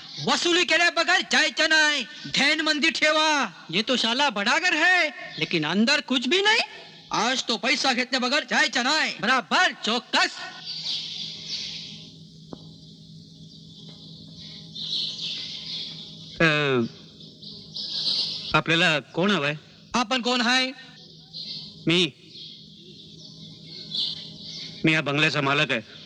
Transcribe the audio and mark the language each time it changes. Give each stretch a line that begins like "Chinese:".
Marathi: वसुली केल्या बगैर जायचं नाही. ध्यान मंदी ठेवा.
Hindi: ये तो शाला बड़ा घर है लेकिन अंदर कुछ भी नहीं.
Marathi: आज तो पैसा घेतल्या बगैर जायचं नाही. बराबर चौकस. आपल्याला कोण हवंय? आपण कोण हाय? मी या बंगल्याचा मालक आहे.